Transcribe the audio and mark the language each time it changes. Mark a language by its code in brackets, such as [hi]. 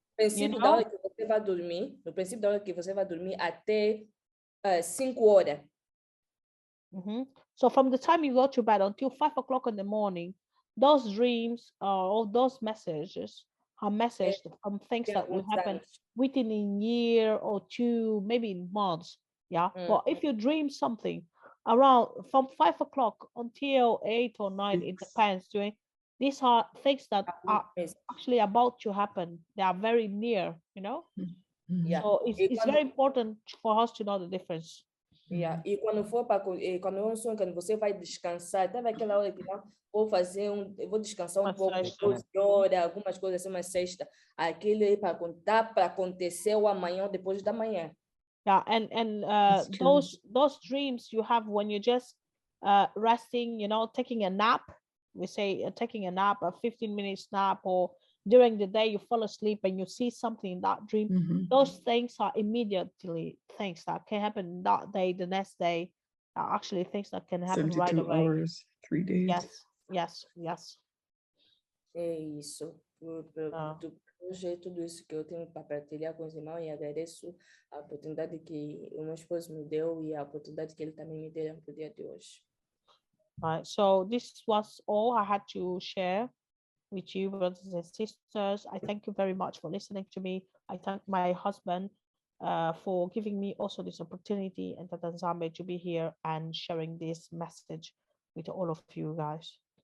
[pt] princípio da hora que você vai dormir, no princípio da hora que você vai dormir até 5 horas. [en] So from the time you go to bed until 5 o'clock in the morning, those dreams or those messages are messages from things that will happen within a year or 2, maybe in months. Yeah. But if you dream something around from 5 o'clock until 8 or 9, it depends. These are things that are actually about to happen. They are very near, you know. Yeah. So it's very important for us to know the difference. Yeah. [pt] E quando for para quando é um sonho que você vai descansar, até naquela hora que não vou fazer eu vou descansar um pouco, 12 horas, algumas coisas assim, uma sexta, aquilo é para contar para acontecer o amanhã ou depois da manhã. [en] Yeah, and those dreams you have when you're just resting, you know, taking a nap. We say taking a nap, a 15-minute nap, or during the day you fall asleep and you see something in that dream. Those things are immediately things that can happen that day, the next day, are actually things that can happen right away. 72 hours, 3 days. Yes. [pt] É isso. Hoje é tudo isso que eu tenho para partilhar com os irmãos e agradeço a oportunidade que o meu esposo me deu e a oportunidade que ele também me deu no dia de hoje. [en] Right. So this was all I had to share with you, brothers and sisters. I thank you very much for listening to me. I thank my husband for giving me also this opportunity and Yah Nzambe to be here and sharing this message with all of you guys.